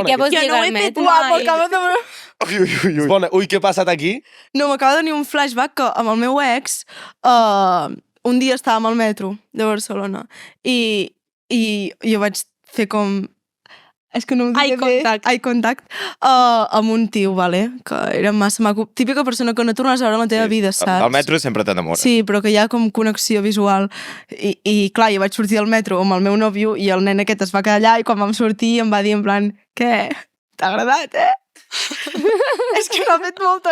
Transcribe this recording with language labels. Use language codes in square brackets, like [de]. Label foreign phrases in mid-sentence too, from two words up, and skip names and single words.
[ca] bona. què vols Jo no lligar ho he al fet metro? mai. M'acaba de... És bona. Ui, què ha passat aquí? No, m'acaba de venir un flashback que amb el meu ex un dia estàvem al metro de Barcelona i jo vaig fer com... És que no ho [en] Eye [ca] dic bé. [en] contact. Eye contact. [ca] Amb un tio, vale? Que era massa maco. Típica persona que no tornes a veure en la teva vida, saps? Al metro sempre t'enamores. Sí, però que hi ha com connexió visual. I clar, jo vaig sortir del metro amb el meu nòvio i el nen aquest es va quedar allà i quan vam sortir em va dir [es] en plan, [ca] què? T'ha agradat, és que m'ha fet molta...